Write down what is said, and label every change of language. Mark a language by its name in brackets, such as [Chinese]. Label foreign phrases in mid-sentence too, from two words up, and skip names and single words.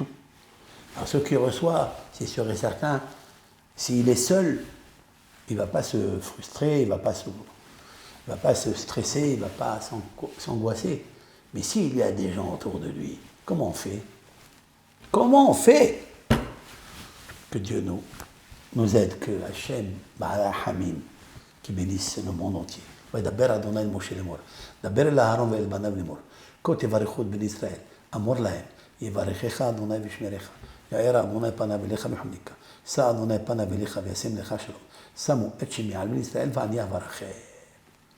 [French] Alors ceux qui reçoivent, c'est sûr et certain, s'il est seul, il ne va pas se frustrer, il ne va pas se stresser, il ne va pas s'angoisser. Mais s'il y a des gens autour de lui, comment on fait? Comment on fait? Que Dieu nous aide, que Hachem, [Hebrew] בעל הרחמים, [French] qui bénisse le monde entier. [Hebrew] וידבר אדוני אל משה לאמור, דבר אל אהרון ואל בניו לאמור, כה תברכו את בני ישראל, אמור להם, יברכך אדוני וישמרך, יאר אדוני פניו אליך בחניקה, שא אדוני פניו אליך וישם לך שלום, שמו את שמי על בני ישראל ואני אברכם.